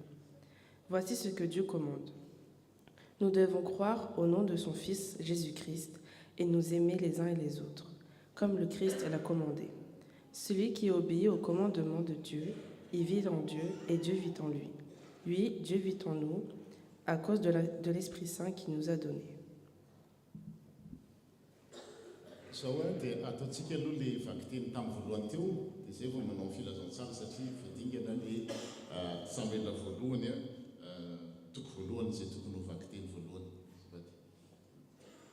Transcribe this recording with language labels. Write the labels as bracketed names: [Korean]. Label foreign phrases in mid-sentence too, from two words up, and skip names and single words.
[French] Voici ce que Dieu commande. Nous devons croire au nom de son Fils Jésus-Christ et nous aimer les uns et les autres, comme le Christ l'a commandé. Celui qui obéit au commandement de Dieu, il vit en Dieu et Dieu vit en lui. Lui, Dieu vit en nous à cause de l'Esprit Saint qu'il nous a donné. [Malagasy] Zao dia ataontsika aloha le vaky teny tamin'ny voalohany teo dia zay vao manao filazantsara satria fadingana le Samuela voalohany toko voalohany izay tokony ho vaky teny voalohany.